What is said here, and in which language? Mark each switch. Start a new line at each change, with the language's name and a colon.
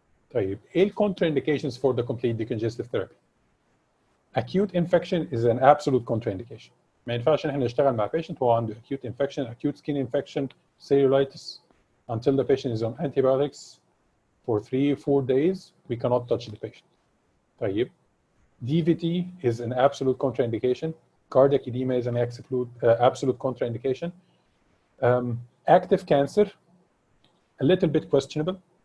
Arabic: طيب ايه ال
English: contraindications for the complete decongestive therapy? Acute infection is an absolute contraindication.
Arabic: ما ينفعش ان احنا نشتغل مع patient وهو عنده
English: acute infection, acute skin infection,
Arabic: cellulitis.
English: Until the patient is on antibiotics for 3 or 4 days, we cannot touch the patient. طيب DVT is an absolute contraindication. Cardiac edema is an absolute contraindication. Active cancer, a little bit questionable.